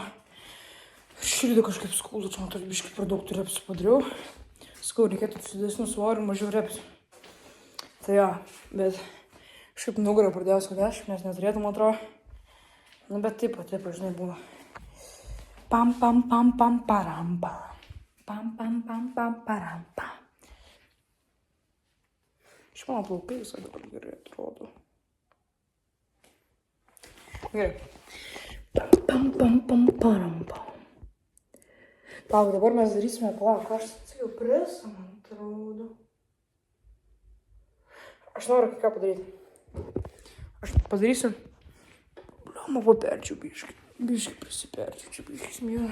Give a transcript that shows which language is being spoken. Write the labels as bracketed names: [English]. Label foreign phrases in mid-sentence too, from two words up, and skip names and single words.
[Lithuanian] Širdį kažkaip skauda, čia man toks biškai per daug tų repsų padariau. Sakau, reikėtų didesnių svorių, mažiau repsų. Tai jo, bet kažkaip nugarą pradėjau skaudėti, nes neturėtų, man atrodo. Nu, bet taip, žinai, buvo. Pam, pam, pam, pam, param, pam. Pam, pam, pam, pam, param, pam. Iš mano plaukai visai dabar gerai atrodo. Gerai. Pam, pam, pam, param, pam. Palauk, dabar mes darysime, aš atsakiau presą, man atrodo. Aš noriu kai ką padaryti. Aš padarysiu. Blioma, paperčiau biškai. Biškai prisiperčiau, čia biškai smijau.